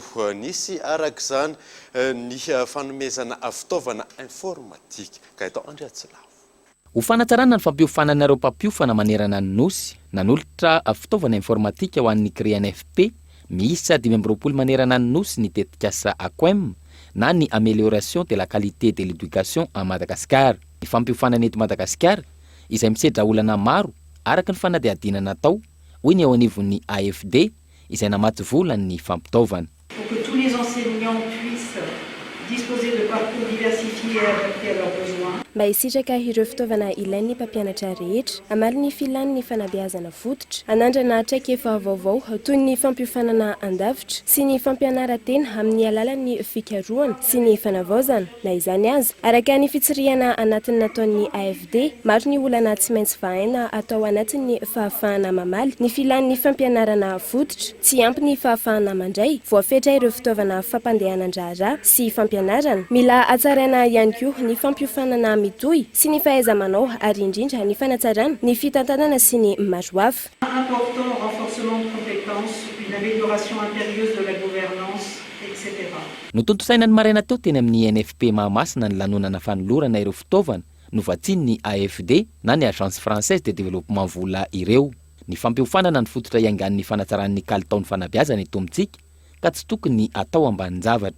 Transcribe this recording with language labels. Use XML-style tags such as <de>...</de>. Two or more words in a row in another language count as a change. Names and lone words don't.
<mg>Nisy arak'izany ny fanomezana fitaovana informatika ka eto Andriatsylavo. Ho fanatsarana ny fampiofanana ireo mpampiofana manerana ny nosy nanolotra fitaovana informatika ho an'ny CRENFP miisa 520 manerana ny nosy ny tetikasa AQUEM na ny</mg> <fr>amélioration de la qualité de l'éducation à Madagascar.</fr> <mg>Ny fampiofanana eto Madagasikara izay misedra olana maro araka ny fanadihadiana natao hoy ny ao anivon'ny AFD izay namaty vola ny fampitaovana.</mg> <fr>Pour que tous les enseignants puissent disposer de parcours diversifiés et adaptés à leurs besoins.</fr> <mg>Mba hisitraka ireo fitaovana ilain'ny mpampianatra rehetra, amalo ny filan'ny fanabeazana fototra, anandrana traikefa vaovao toy ny fampiofanana andavitra sy ny fampianaran-tena amin'ny alalan'ny fikarohana sy ny fanavaozana na izany aza. Araka ny fitsirihana anatin'ny nataon'ny AFD, maro ny olana tsy maintsy vahaina atao anatin'ny fahafahana mamaly ny filan'ny fampianarana fototra, tsy ampy ny fahafahana mandray, voafetra ireo fitaovana fampandehanan-draharaha sy fampianarana. Mila hatsaraina ihany koa ny fampiofanana mitohy sy ny fahaiza-manao ary indrindra ny fanatsarana ny fitantanana sy ny maro hafa.</mg> <fr>Important renforcement de compétences, une amélioration impérieuse de la gouvernance, etc.</fr> <mg>Notontosaina ny maraina teo teny amin'ny NFP Mahamasina ny lanonana fanolorana ireo fitaovana novatsiny ny AFD na ny Agence Française de Développement vola ireo. Ny fampiofanana ny fototra iangan'ny fanatsaran'ny kalitaon'ny fanabeazana eto amintsika ka tsy tokony atao ambanin-javatra.</mg>